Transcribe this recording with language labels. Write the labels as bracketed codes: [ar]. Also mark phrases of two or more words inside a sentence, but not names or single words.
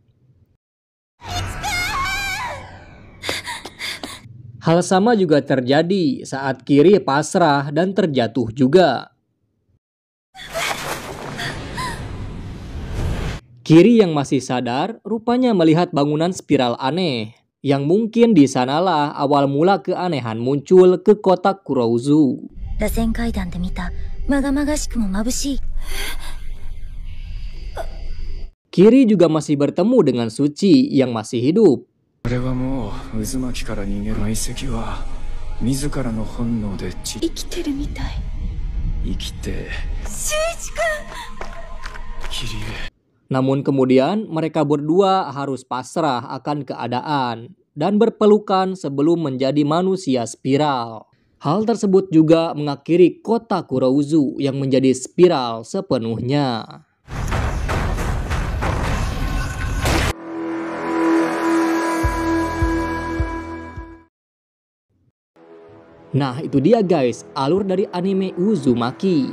[id] Hal sama juga terjadi saat Kiri pasrah dan terjatuh juga. Kiri yang masih sadar rupanya melihat bangunan spiral aneh, yang mungkin di sanalah awal mula keanehan muncul ke kota Kurouzu. [ja] 螺旋階段で見たまがまがしくも眩しい。 [id] Kiri juga masih bertemu dengan Suci yang masih hidup. [ja] 俺はもう渦巻きから逃げる遺跡は自らの本能で生きてるみたい。生きて修一くん。キリエ。 [id] Namun kemudian mereka berdua harus pasrah akan keadaan dan berpelukan sebelum menjadi manusia spiral. Hal tersebut juga mengakhiri kota Kurouzu yang menjadi spiral sepenuhnya. Nah, itu dia guys, alur dari anime Uzumaki.